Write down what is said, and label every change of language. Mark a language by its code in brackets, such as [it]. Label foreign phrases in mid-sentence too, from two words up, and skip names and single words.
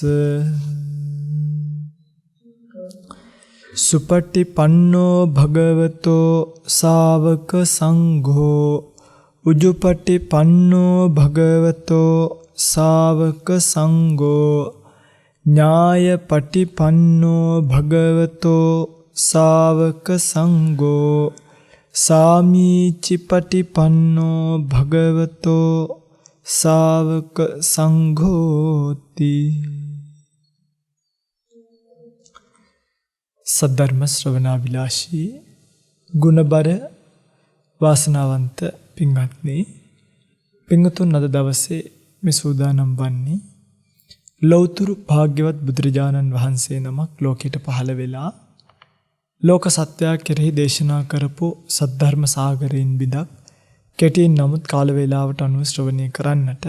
[pi] සුපටිපන්නෝ භගවතෝ ශාවක සංඝෝ උජුපටිපන්නෝ භගවතෝ ශාවක සංඝෝ ඥායපටිපන්නෝ භගවතෝ ශාවක සංඝෝ සාමීචිපටිපන්නෝ භගවතෝ ශාවක සංඝෝති. [si] සද්ධර්ම ශ්‍රවණාබිලාෂී ගුණබර වාසනාවන්ත පින්වත්නි, පින්වතුන් අද දවසේ මේ සූදානම් වන්නේ ලෞතුරු භාග්‍යවත් බුදුරජාණන් වහන්සේ නමක් ලෝකයට පහළ වෙලා ලෝක සත්‍යය කෙරෙහි දේශනා කරපු සද්ධර්ම සාගරයෙන් බිදක් කෙටියෙන් නමුත් කාල වේලාවට අනුව ශ්‍රවණය කරන්නට.